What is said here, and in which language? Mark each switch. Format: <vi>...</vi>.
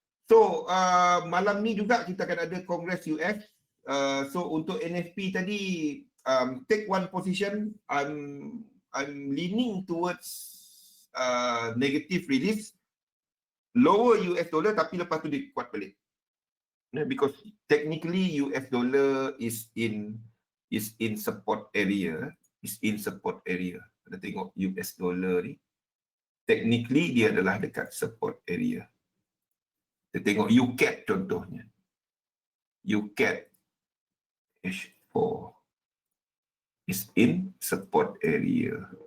<ms>So, malam ni juga kita akan ada Kongres US. So, untuk NFP tadi,</ms> <en>take one position. I'm leaning towards negative release. Lower US dollar</en> <ms>tapi lepas tu dia kuat balik.</ms> <en>Because technically US dollar is in support area.</en> <ms>Kita tengok US dollar ni. Technically dia adalah dekat support area. Kita tengok UCAD contohnya.</ms> <en>UCAD H4 is in support area.</en>